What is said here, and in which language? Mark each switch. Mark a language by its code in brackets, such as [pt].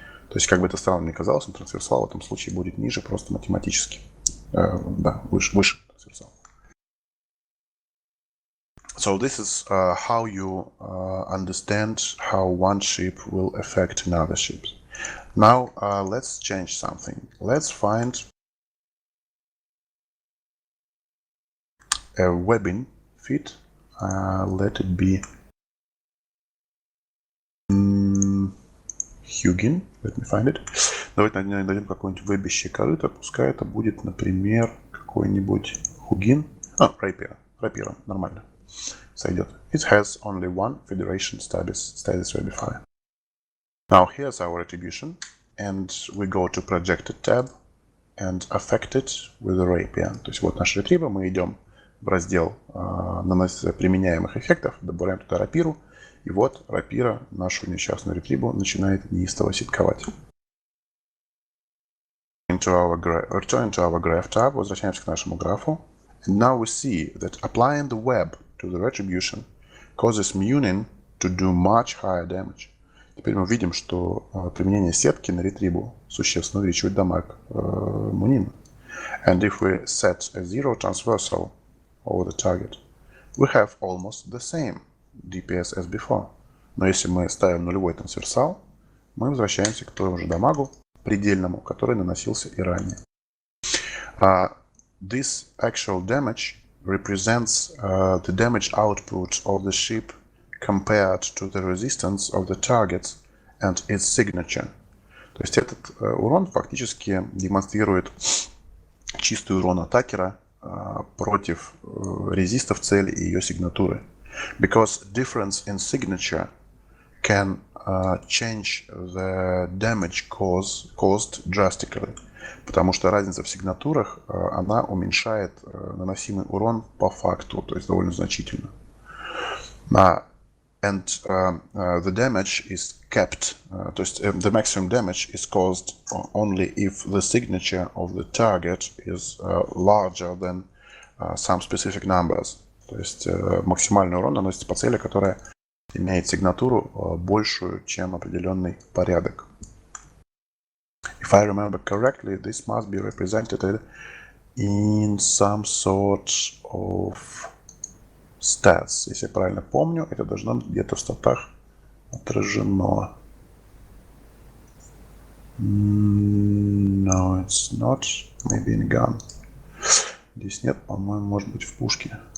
[ru] То есть, как бы это странно ни казалось, но трансверсал в этом случае будет ниже просто математически. Да, выше трансверсал. [en] So this is how you understand how one ship will affect another ship. Now let's change something. Let's find a webbing fit. Let it be Hugin. Let me find it. [ru] Давайте найдем какое-нибудь вебище корыто. Пускай это будет, например, какой-нибудь Hugin. Рапира. Нормально. Сойдет. [en] It has only one federation status webifier. Now here's our attribution, and we go to projected tab and affect it with a rapier. [ru] То есть вот наш ретриба, мы идем в раздел применяемых эффектов, добавляем туда рапиру, и вот рапира нашу несчастную ретрибу начинает неистово ситковать. [en] Return to our graph tab, [ru] возвращаемся к нашему графу. [en] And now we see that applying the web to the retribution causes Munin to do much higher damage. [ru] Теперь мы видим, что применение сетки на ретрибу существенно увеличивает дамаг Мунина. [en] And if we set a zero transversal over the target, we have almost the same DPS as before. [ru] Но если мы ставим нулевой трансверсал, мы возвращаемся к тому же дамагу предельному, который наносился и ранее. [en] This actual damage represents the damage output of the ship compared to the resistance of the target and its signature. [ru] То есть этот урон фактически демонстрирует чистый урон атакера против резистов цели и ее сигнатуры. [en] Because difference in signature can change the damage caused drastically. [ru] Потому что разница в сигнатурах, она уменьшает наносимый урон по факту, то есть довольно значительно. [en] And the damage is kept, [ru] то есть [en] the maximum damage is caused only if the signature of the target is larger than some specific numbers. [ru] То есть максимальный урон наносится по цели, которая имеет сигнатуру большую, чем определенный порядок. [en] If I remember correctly, this must be represented in some sort of stats. [ru] Если я правильно помню, это должно быть где-то в статах отражено. [en] No, it's not. Maybe in gun. [ru] Здесь нет, по-моему, может быть в пушке.